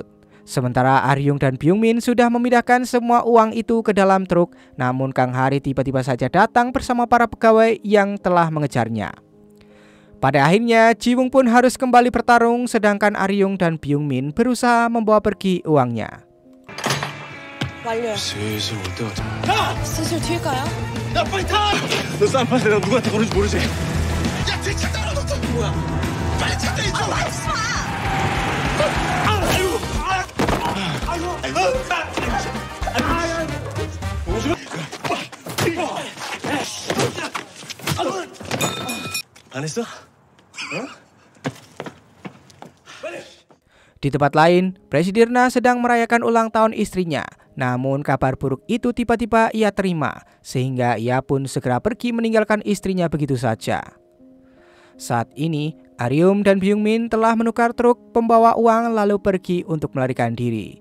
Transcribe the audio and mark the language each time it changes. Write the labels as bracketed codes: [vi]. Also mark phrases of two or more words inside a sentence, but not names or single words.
[id] Sementara Aryung dan Byung Min sudah memindahkan semua uang itu ke dalam truk, namun Kang Hari tiba-tiba saja datang bersama para pegawai yang telah mengejarnya. Pada akhirnya, Ji-woong pun harus kembali bertarung, sedangkan Aryung dan Byung Min berusaha membawa pergi uangnya. [ko] 완료요. 슬슬 올 때가 돼. 야! 슬슬 튈까요? 야 빨리 타! 너 쌈판 내가 누구한테 그런지 모르지? 야 대차 따라왔어! 뭐야? 빨리 차 떼! 아 말지 마! 아이고! 안 했어? [id] Di tempat lain, Presidirna sedang merayakan ulang tahun istrinya. Namun kabar buruk itu tiba-tiba ia terima, sehingga ia pun segera pergi meninggalkan istrinya begitu saja. Saat ini, Aryum dan Byung Min telah menukar truk pembawa uang lalu pergi untuk melarikan diri.